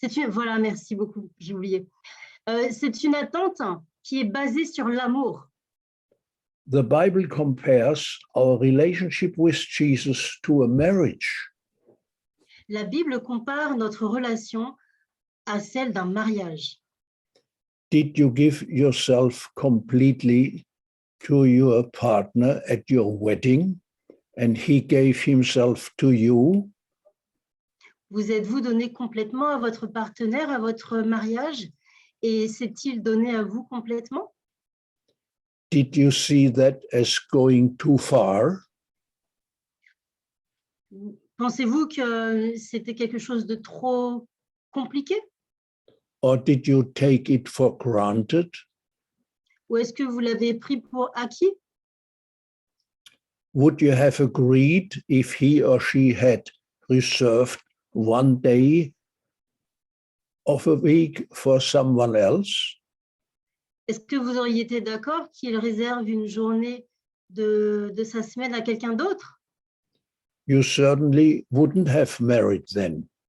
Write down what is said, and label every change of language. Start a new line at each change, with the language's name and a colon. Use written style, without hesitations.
French: voilà, merci beaucoup, j'ai oublié. C'est une attente qui est basée sur l'amour.
English: The Bible compares our relationship with Jesus to a marriage.
French: La Bible compare notre relation à celle d'un mariage.
English: Did you give yourself completely to your partner at your wedding and he gave himself to you?
French: Vous êtes-vous donné complètement à votre partenaire, à votre mariage, et s'est-il donné à vous complètement?
English: Did you see that as going too far?
French: Pensez-vous que c'était quelque chose de trop compliqué?
English: Or did you take it for granted?
French: Ou est-ce que vous l'avez pris pour acquis?
English: Would you have agreed if he or she had reserved one day of a week for someone else?
French: Est-ce que vous auriez été d'accord qu'il réserve une journée de sa semaine à quelqu'un d'autre?
English: You certainly wouldn't have married then.